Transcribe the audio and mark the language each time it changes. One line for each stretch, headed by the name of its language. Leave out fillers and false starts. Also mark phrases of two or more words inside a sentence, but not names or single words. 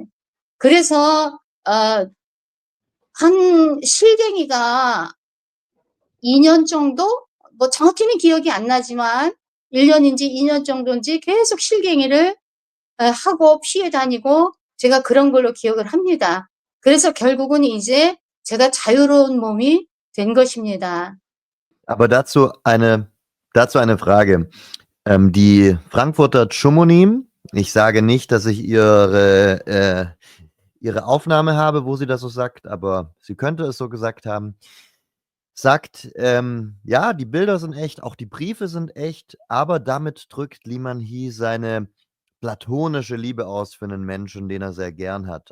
Korean: 그래서 한 실갱이가 2년 정도? 뭐 정확히는 기억이 안 나지만 1년인지 2년 정도인지 계속 실갱이를 하고 피해 다니고 제가 그런 걸로 기억을 합니다. 그래서 결국은 이제 제가 자유로운 몸이 된 것입니다.
German: Aber dazu eine Frage. Die Frankfurter Tschumonim, ich sage nicht, dass ich ihre Aufnahme habe, wo sie das so sagt, aber sie könnte es so gesagt haben, sagt, ja, die Bilder sind echt, auch die Briefe sind echt, aber damit drückt Liman He seine platonische Liebe aus für einen Menschen, den er sehr gern hat.